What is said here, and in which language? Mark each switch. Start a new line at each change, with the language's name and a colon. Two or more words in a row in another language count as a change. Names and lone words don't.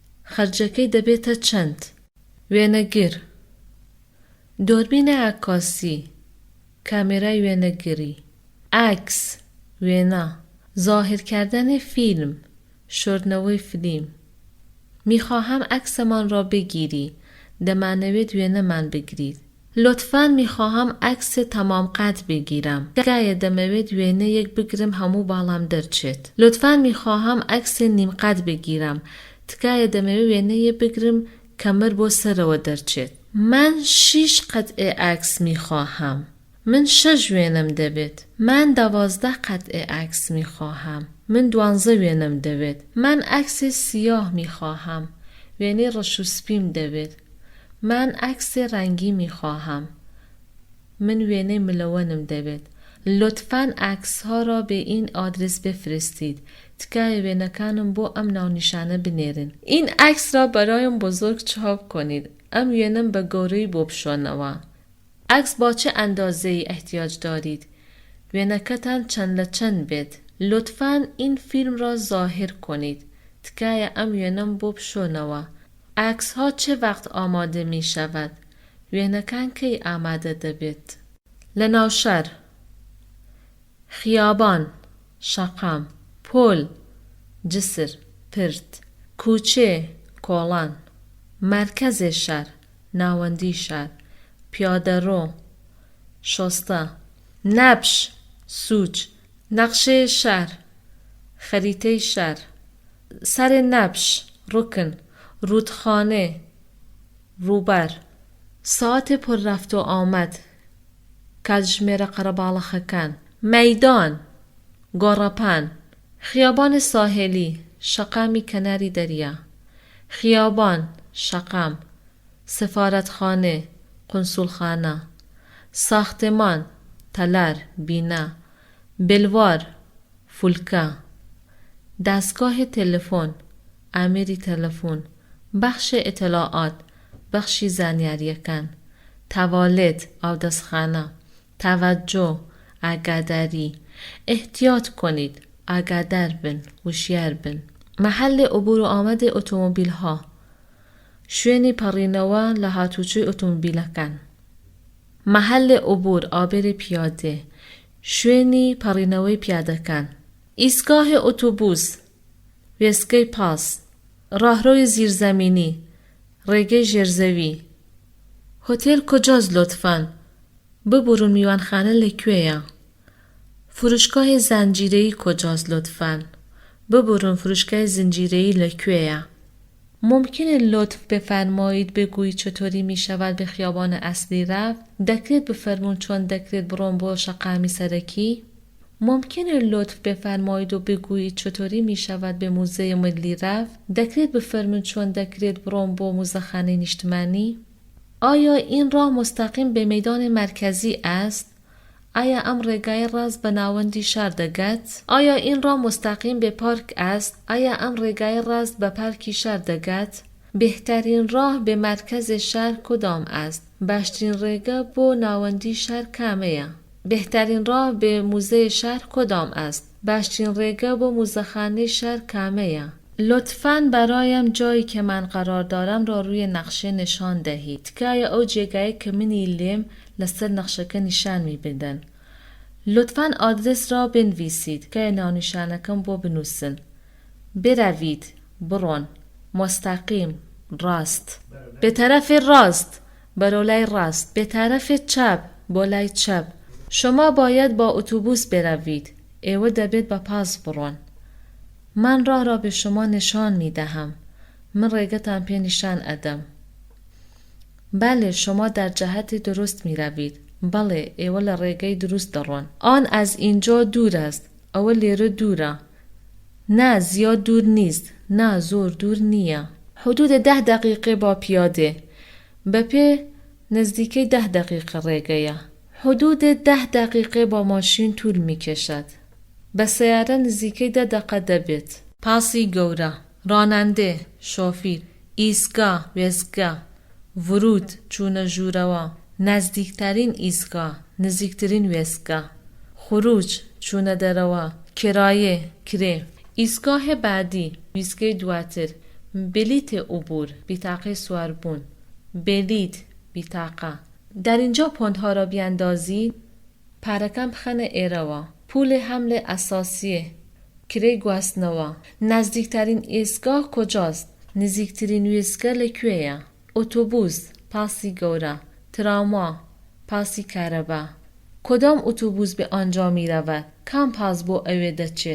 Central Kurdish: خەرجەکەی دەبێتە چەند؟ وێنەگر،
Persian: دۆربینە عکاسی،
Central Kurdish: کامێرای وێنەگری، عکس، وێنە،
Persian: ظاهر کردن فیلم،
Central Kurdish: شردنەوەی فیلم.
Persian: میخواهم عکسمان را بگیری.
Central Kurdish: دەمانەوێت وێنەمان بگرید.
Persian: لطفاً میخواهم عکس تمام قد بگیرم.
Central Kurdish: تکایە دەمەوێت وێنەیەک بگرم هەموو باڵام دەرچێت.
Persian: لطفاً میخواهم عکس نیم قد بگیرم.
Central Kurdish: تکایە دەمەوێت وێنەیە بگرم کەمر بۆ سەرەوە دەرچێت.
Persian: من 6 قطعه عکس میخواهم.
Central Kurdish: من 6 وێنەم دەبێت.
Persian: من 12 قطعه عکس میخواهم.
Central Kurdish: من 12 وێنەم دەبێت.
Persian: من عکس سیاه میخواهم.
Central Kurdish: وێنەی ڕەشوسپیم دەبێت.
Persian: من عکس رنگی میخواهم.
Central Kurdish: من وێنەی ملەوەنم دەبێت.
Persian: لطفاً عکس ها را به این آدرس بفرستید.
Central Kurdish: تکایە وێنەکانم بۆ ئەم ناونیشانە بنێرن.
Persian: این عکس را برایم بزرگ چاپ کنید.
Central Kurdish: ئەم وێنەم بە گەورەی بۆ بشۆنەوە.
Persian: عکس با چه اندازه‌ای احتیاج دارید؟
Central Kurdish: وێنەکەتان چەند لە چەند بێت.
Persian: لطفاً این فیلم را ظاهر کنید.
Central Kurdish: تکایە ئەم وێنەم بۆ بشۆنەوە.
Persian: عکس ها چه وقت آماده می شود؟
Central Kurdish: وێنەکان کی ئامادە دەبێت؟ لە ناوشەر، خیابان، شەقام، پۆل، جسر، پرت، کوچێ، کۆڵان،
Persian: مرکز شەر،
Central Kurdish: ناوەندی شەر، پیادەڕۆ، شۆستە، نەبش، سوچ،
Persian: نەقشەی شەر، خەریتەی شەر،
Central Kurdish: سەر نەبش، ڕوکن،
Persian: رودخانه، روبەر، ساعت پر رفت و آمد،
Central Kurdish: کاتژمێرە قەرەباڵغەکان، مەیدان، گۆڕەپان،
Persian: خیابان ساحلی،
Central Kurdish: شەقامی کەناری دەریا، خیابان، شەقام، سفارەتخانە، قونسولخانە، ساختمان، تەلار، بینا، بلوار، فولکە،
Persian: دەستگاه تلفن،
Central Kurdish: ئامێری تەلەفۆن،
Persian: بەخش اطلاعات،
Central Kurdish: بەخشی زانیاریەکان، تەوالێت، ئاودەستخانە،
Persian: توجه، ئاگاداری، احتیاط کنید،
Central Kurdish: ئاگادار بن، وشیار بن.
Persian: محل عبور و آمد اتومبیل ها،
Central Kurdish: شوێنی پەڕینەوە لە هاتوچۆی ئۆتۆمۆبیلەکان.
Persian: محل عبور،
Central Kurdish: ئابێری پیادە، شوێنی پەڕینەوەی پیادەکان.
Persian: ئیستگاه اتوبوس،
Central Kurdish: وێستگەی پاس،
Persian: راهروی زیرزمینی،
Central Kurdish: ڕێگەی ژێرزەوی.
Persian: هتل کجاست لطفاً؟
Central Kurdish: ببرون میوانخانه لەکوێیە؟
Persian: فروشگاه زنجیره‌ای کجاست لطفاً؟
Central Kurdish: ببرون
Persian: فروشگاه زنجیره‌ای
Central Kurdish: لەکوێیە؟
Persian: ممکنه لطف بفرمایید بگویید چطوری می شود به خیابان اصلی رفت؟
Central Kurdish: دەکرێت بفەرمون چۆن دەکرێت بڕۆم بۆ شەقامی سەرەکی؟
Persian: ممکنه لطف بفرمایید و بگویید چطوری می شود به موزه ملی رفت؟
Central Kurdish: دەکرێت بفەرمون چۆن دەکرێت بڕۆم بۆ موزەخانەی نیشتمانی؟
Persian: آیا این راه مستقیم به میدان مرکزی است؟
Central Kurdish: آیا ئەم ڕێگای ڕاست بە ناوەندی شار دەگات؟
Persian: آیا این راه مستقیم به پارک است؟
Central Kurdish: آیا ئەم ڕێگای ڕاست بە پارکی شار دەگات؟
Persian: بهترین راه به مرکز شهر کدام است؟
Central Kurdish: باشترین ڕێگە بۆ ناوەندی شار کامەیە؟
Persian: بهترین راه به موزه شهر کدام است؟
Central Kurdish: باشترین ڕێگە بۆ موزەخانەی شار کامەیە؟
Persian: لطفاً برایم جایی که من قرار دارم را روی نقشه نشان دهید.
Central Kurdish: تکایە ئەو جێگایی کە منی لێم لەسەر نەخشەکە نیشان می بدەن.
Persian: لطفاً آدرس را بنویسید.
Central Kurdish: تکایە ناونیشانەکەم بۆ بنووسن.
Persian: بروید، بڕۆن، مستقیم، راست، به طرف راست،
Central Kurdish: بەرەو لای ڕاست،
Persian: به طرف چپ،
Central Kurdish: بۆ لای چپ.
Persian: شما باید با اتوبوس بروید.
Central Kurdish: ئێوە دەبێت بە پاس بڕۆن.
Persian: من راه را به شما نشان می دهم.
Central Kurdish: من ڕێگەتان پێ نیشان ئەدەم.
Persian: بله، شما در جهت درست می روید. بله،
Central Kurdish: ئێوە لە ڕێگەی دروست دەڕۆن.
Persian: آن از اینجا دور است.
Central Kurdish: ئەوە لێرە دوورە.
Persian: نه، زیاد دور نیست. نه،
Central Kurdish: زۆر دوور نییە.
Persian: حدود 10 دقیقه با پیاده.
Central Kurdish: بەپێ نزدیکەی 10 دقیقه ڕێگەیە.
Persian: حدود 10 دقیقه با ماشین طول می کشد.
Central Kurdish: بە سەیارە نزیکەی 10 دقه دەبێت. پاسی گەورە، ڕانەندە، شۆفیر، ئیستگا، وێستگا، ورود، چوونە ژوورەوە،
Persian: نزدیکترین ئیستگا،
Central Kurdish: نزیکترین وێستگا، خروج، چوونە دەرەوە، کرایە، کرێ.
Persian: ئیستگاه بعدی،
Central Kurdish: ویستگەی دواتر،
Persian: بلیت عبور،
Central Kurdish: بیتاقه سواربون.
Persian: بلیت، بیتاقه. در اینجا پوندها را بیاندازید.
Central Kurdish: پارەکان بخەنە ئێرەوە.
Persian: پول حمل اساسیه.
Central Kurdish: کرێی گواستنەوە.
Persian: نزدیکترین ئێستگاه کجاست؟
Central Kurdish: نزیکترین وێستگە لەکوێیە؟ اتوبوس، پاسی گەورە. تراموا، پاسی کارەبا.
Persian: کدام اتوبوس به آنجا می رود؟
Central Kurdish: کام پاس بۆ ئەوێ دەچێت؟